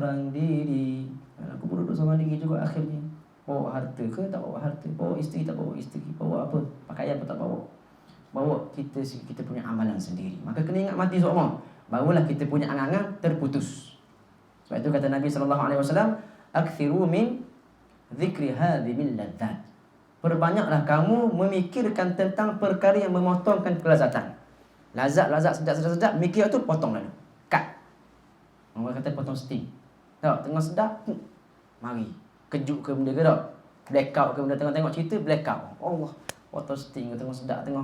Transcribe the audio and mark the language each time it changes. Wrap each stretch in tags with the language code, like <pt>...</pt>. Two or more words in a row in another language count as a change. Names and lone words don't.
<ms>Dalam kubur duduk seorang diri juga akhirnya. Bawa harta ke? Tak bawa harta. Bawa isteri tak bawa isteri. Bawa apa? Pakaian pun tak bawa. Bawa kita punya amalan sendiri. Maka kena ingat mati semua. Barulah kita punya angan-angan terputus. Sebab itu kata Nabi SAW,</ms> <ar>"أكثروا من ذكر هادم اللذات."</ar> <ms>Perbanyaklah kamu memikirkan tentang perkara yang memotongkan kelazatan. Lazat, sedap, mikir tu potong lalu. Cut. Orang kata potong steam. Tak, tengah sedap, mari. Kejut ke benda ke tak? Blackout ke benda, tengok cerita, blackout. Allah, potong steam ke tengah sedap, tengok.</ms>